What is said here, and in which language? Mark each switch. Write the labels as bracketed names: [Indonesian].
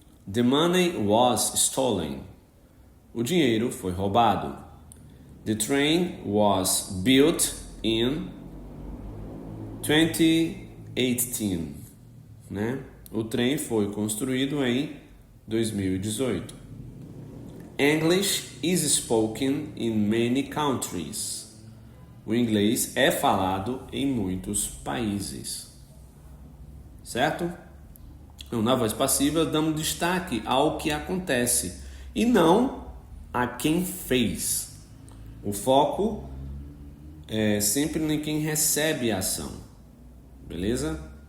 [English] The money was stolen. [Portuguese] O dinheiro foi roubado. [English] The train was built in 2018. Né? [Portuguese] O trem foi construído em 2018. [English] English is spoken in many countries. [Portuguese] O inglês é falado em muitos países. Certo? Então, na voz passiva, damos destaque ao que acontece e não a quem fez. O foco é sempre em quem recebe a ação. Beleza?